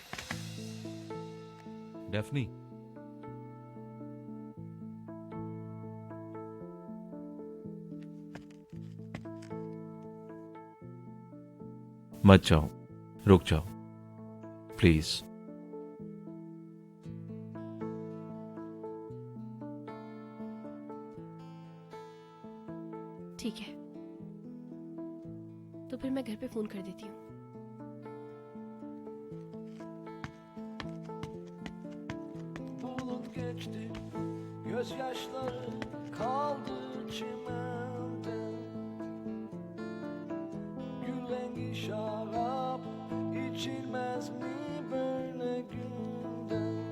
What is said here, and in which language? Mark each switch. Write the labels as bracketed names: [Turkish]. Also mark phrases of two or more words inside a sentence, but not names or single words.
[Urdu] ڈیفنی، مت جاؤ، رک جاؤ پلیز. ٹھیک ہے، تو پھر میں گھر پہ فون کر دیتی ہوں. [Turkish] Bulut geçti, gözyaşları kaldı çimende. Gül rengi şarap içilmez mi böyle günde?